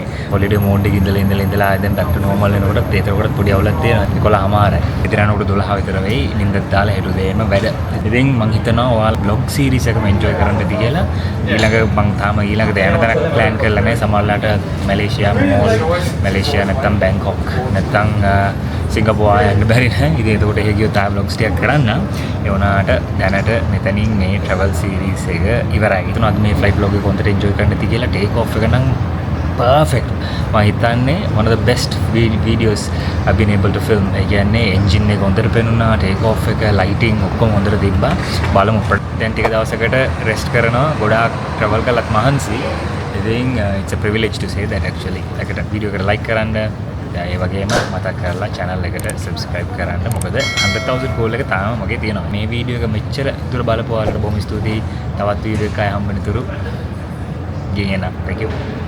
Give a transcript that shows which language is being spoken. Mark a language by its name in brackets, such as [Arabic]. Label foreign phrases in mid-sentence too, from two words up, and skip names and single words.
[Sinhala] holiday mode එකේ ඉඳලා දැන් [English] back to normal [Sinhala] වෙනකොට ඒතරකොට පොඩි අවුලක් තියෙනවා. 11:00මාරයි. ඉතින් යනකොට 12 විතර වෙයි. නිින්දත් දාලා හෙට උදේම වැඩ. ඉතින් මම හිතනවා ඔයාලා [English] vlog series [Sinhala] එකම enjoy කරන්න ඇති කියලා. ඊළඟ දැන තැනක් plan කරලා නැහැ. සමහරලාට මැලේසියා මෝල්, මැලේසියා නැත්නම් බැංකොක් නැත්නම් සිංගප්පූර් යන්න බැරි නෑ. ඉතින් ඒකට එහෙ ගියොත් ආ vlogs ටිකක් කරන්න. ඒ වුණාට දැනට මෙතනින් මේ [English] travel series [Sinhala] එක ඉවරයි. ඉතින් අද මේ [English] flight vlog [Sinhala] එක හොඳට enjoy කරන්න ඇති කියලා [English] take off [Sinhala] එක නම් perfect. මම හිතන්නේ [English] one of the best videos I've been able to film. [Sinhala] ඒ කියන්නේ engine එක හොඳට පෙනුණා, [English] take off [Sinhala] එක, lighting ඔක්කොම හොඳට තිබ්බා. බලමු දැන් ටික දවසකට rest කරනවා. ගොඩාක් travel කළත් මහන්සි. ඉතින් [English] it's a privilege to say that actually. [Sinhala] ඒකට video එකට like කරන්න ඒ වගේම මතක් කරලා channel එකට subscribe කරන්න. මොකද 100,000 goal එක තාම මගේ තියෙනවා. මේ වීඩියෝ එක මෙච්චර දුර බලපුවාට බොහොම ස්තුතියි. තවත් වීඩියෝ එකක් හම්බෙන්න තුරු ගෙනියන්න. [English] Thank you.